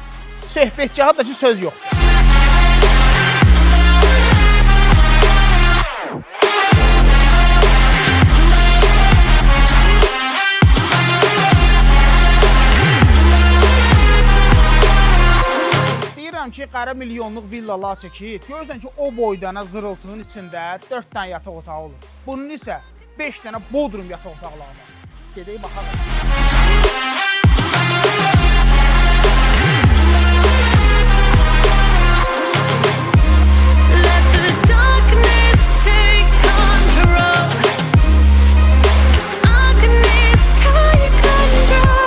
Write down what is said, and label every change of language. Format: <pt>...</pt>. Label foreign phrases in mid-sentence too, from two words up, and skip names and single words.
<az>Söhbətgahı da ki söz yox. Deyirəm ki, qara milyonluq villalar çəkir. Görürsən ki, o boydana zırıltının içində 4 dənə yataq otağı olur. Bunun isə 5 dənə bodrum yataq otaqları var. Gedək baxalım.</az> <en>Let the darkness take control. Darkness take control.</en>